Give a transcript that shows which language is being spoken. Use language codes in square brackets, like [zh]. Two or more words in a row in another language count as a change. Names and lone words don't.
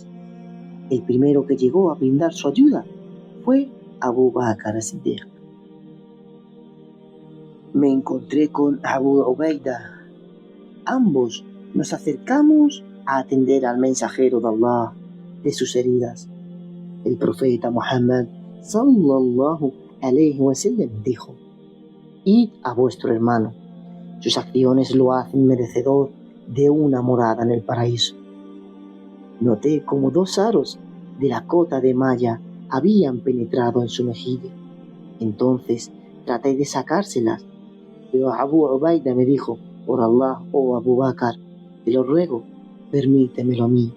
[es] El primero que llegó a brindar su ayuda fue Abu Bakr as-Siddiq. Me encontré con Abu Ubaida. Ambos nos acercamos a atender al mensajero de Allah de sus heridas. El profeta Muhammad [ar] صلى الله عليه وسلم [es] dijo: id a vuestro hermano, sus acciones lo hacen merecedor de una morada en el paraíso. Noté como 2 aros de la cota de malla habían penetrado en su mejilla. Entonces traté de sacárselas, pero Abu Ubaida me dijo: por Allah, oh Abu Bakr, te lo ruego, permítemelo a mí.